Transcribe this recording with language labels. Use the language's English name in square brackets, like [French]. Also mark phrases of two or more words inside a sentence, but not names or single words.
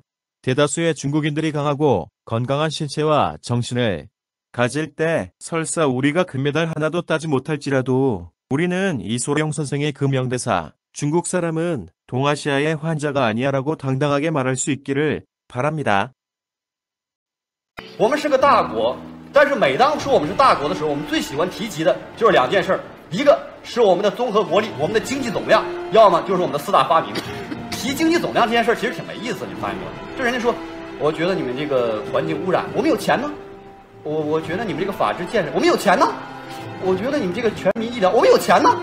[Korean] 대다수의 중국인들이 강하고 건강한 신체와 정신을 가질 때 설사 우리가 금메달 하나도 따지 못할지라도 우리는 이소룡 선생의 그 명대사 중국 사람은 동아시아의 환자가 아니야라고 당당하게 말할 수 있기를 바랍니다. [Chinese] 我们是个大国，但是每当说我们是大国的时候，我们最喜欢提及的就是两件事儿，一个是我们的综合国力，我们的经济总量，要么就是我们的四大发明。提经济总量这件事儿其实挺没意思，你发现没有？就人家说，我觉得你们这个环境污染，我们有钱呢；我觉得你们这个法治建设，我们有钱呢；我觉得你们这个全民医疗，我们有钱呢。